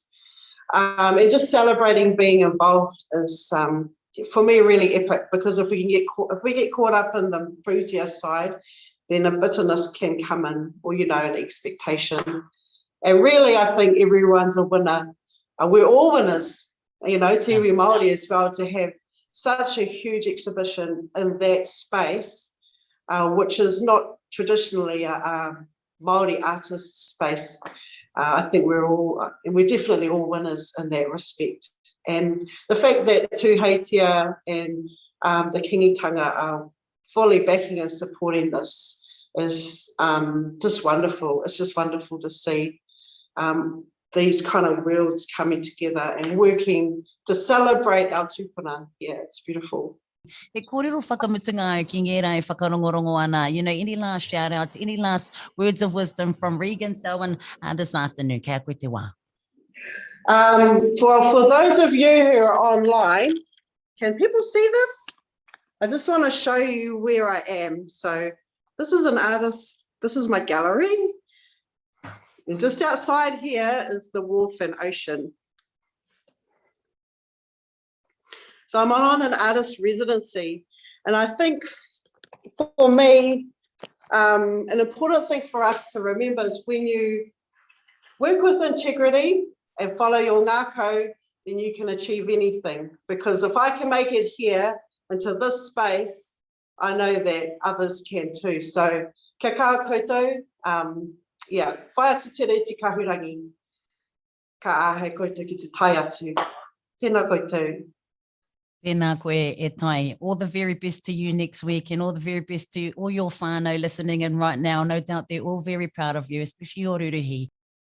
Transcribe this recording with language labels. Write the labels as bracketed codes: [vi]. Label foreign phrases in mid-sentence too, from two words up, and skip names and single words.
[en] And just celebrating being involved is, for me, really epic, because if we get caught up in the pūtea side, then a bitterness can come in, or an expectation. And really, I think everyone's a winner we're all winners, you know, [mi] te iwi Māori [en] as well, to have such a huge exhibition in that space, which is not traditionally a Māori artist space. I think we're definitely all winners in that respect. And the fact that Tuheitia and the Kingitanga are fully backing and supporting this is just wonderful. It's just wonderful to see these kind of worlds coming together and working to celebrate our tupuna. Yeah, it's beautiful. [mi] E kōrero whakamutunga ki ngē rai whakarongorongo ana. [en] You know, any last shout out, any last words of wisdom from Regan, Selwyn, this afternoon? [mi] Kia koe te wā. [en] For those of you who are online, can people see this? I just want to show you where I am. So this is an artist, this is my gallery. And just outside here is the wharf and ocean. So I'm on an artist residency. And I think for me, an important thing for us to remember is when you work with integrity and follow your ngākau, then you can achieve anything. Because if I can make it here into this space, I know that others can too. [mi] So kia kaha koutou, [en] yeah, [mi] whai atu te rei te kahurangi, ka ahe koutou ki te tai atu. Tēnā koutou. Tēnā koe e tai. [en] All the very best to you next week, and all the very best to all your whānau listening in right now. No doubt they're all very proud of you, especially your ruruhi.